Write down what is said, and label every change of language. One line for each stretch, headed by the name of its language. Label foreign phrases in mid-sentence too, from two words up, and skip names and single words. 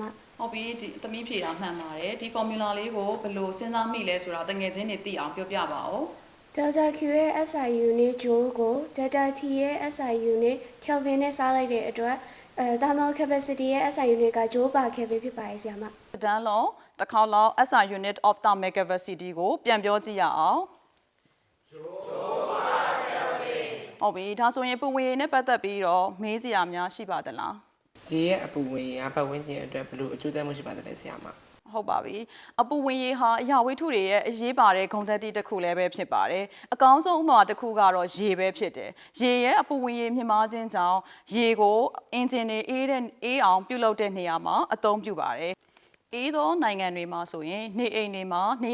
Burmese: ဟုတ်ပြီဒီသမီးဖြေတာမှန်ပါတယ်ဒီ formula လေးကိုဘယ်လိုစဉ်းစားမိလဲဆိုတာတငယ်ချင်းတွေသိအောင်ပြောပြပါဦး Delta Q ရဲ့
English: SI unit
Burmese: ဂျိုးကို Delta T ရဲ့ SI unit Kelvin နဲ့စားလိုက်တဲ့အတွက်
English: thermal capacity
Burmese: ရဲ့
English: SI unit
Burmese: ကဂျိုးပါခဲ့ပြီးဖြစ်ပါတယ်ဆရာမ တန်းလုံးတစ်ခေါက်လောက်
English: SI unit of thermal capacity
Burmese: ကိုပြန်ပြောကြည့်ရအောင်ဟုတ်ပြီဒါဆိုရင်ပူဝင်ရည်နဲ့ပတ်သက်ပြီးတော့မေးစရာများရှိပါသလား ရေရဲ့အပူဝင်ရပတ်ဝန်းကျင်အတွက်ဘယ်လိုအကျိုးသက်မှုရှိပါသလဲဆရာမ ဟုတ်ပါပြီအပူဝင်ရေဟာအရာဝတ္ထုတွေရဲ့အရေးပါတဲ့ဂုဏ်သတ္တိတစ်ခုလည်းပဲဖြစ်ပါတယ်အကောင်းဆုံးဥပမာတစ်ခုကတော့ရေပဲဖြစ်တယ်ရေရဲ့အပူဝင်ရေမြင့်မားခြင်းကြောင့်ရေကိုအင်ဂျင်တွေအေးအောင်ပြုလုပ်တဲ့နေရာမှာအသုံးပြုပါတယ်အေးသောနိုင်ငံတွေမှာဆိုရင်နေအိမ်တွေမှာနေ